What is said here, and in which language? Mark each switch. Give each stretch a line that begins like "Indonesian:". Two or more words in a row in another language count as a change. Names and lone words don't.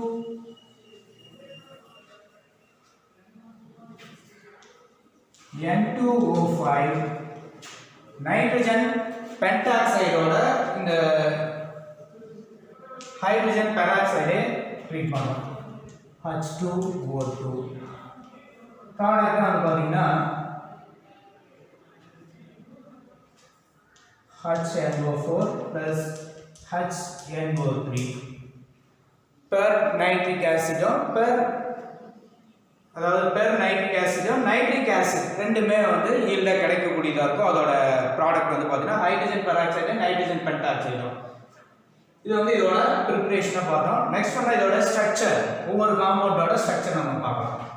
Tamil: N2O5
English: nitrogen pentoxide
Tamil: இந்த
English: hydrogen peroxide treat
Tamil: பண்ணுவோம் H2O2 ப்ராடக்ட் வந்து பாத்தீங்கன்னா
English: HNO4 plus HNO3 per nitric acid per
Tamil: அதாவது
English: per nitric acid nitric acid
Tamil: ரெண்டுமே வந்து ஈல்ட கிடைக்கக்கூடியதா இருக்கும். அதோட ப்ராடக்ட் வந்து பாத்தீங்கன்னா
English: hydrogen peroxide nitrogen pentoxide.
Tamil: இது வந்து இதோட ப்ரிப்பரேஷனை பார்த்தோம். நெக்ஸ்ட் வந்து இதோட ஸ்ட்ரக்சர், ஒவ்வொரு
English: compound structure
Tamil: நம்ம பார்க்கலாம்.